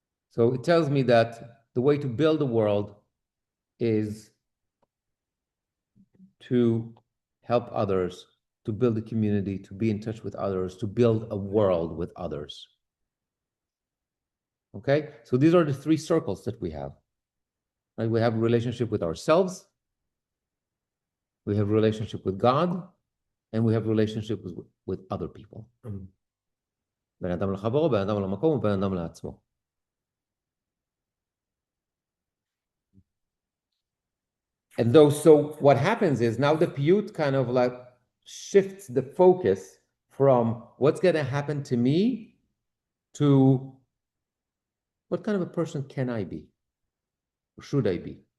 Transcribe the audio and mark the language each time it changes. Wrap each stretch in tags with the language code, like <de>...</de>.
<en>So it tells me that the way to build a world is to help others, to build a community, to be in touch with others, to build a world with others. Okay? So these are the three circles that we have. Right? We have a relationship with ourselves, we have a relationship with God, and we have a relationship with other people.</en> <he>בין אדם לחברו, בין אדם למקום, ובין אדם לעצמו.</he> <en>And so what happens is now the piyut kind of like shifts the focus from what's going to happen to me to what kind of a person can I be? Or should I be?</en>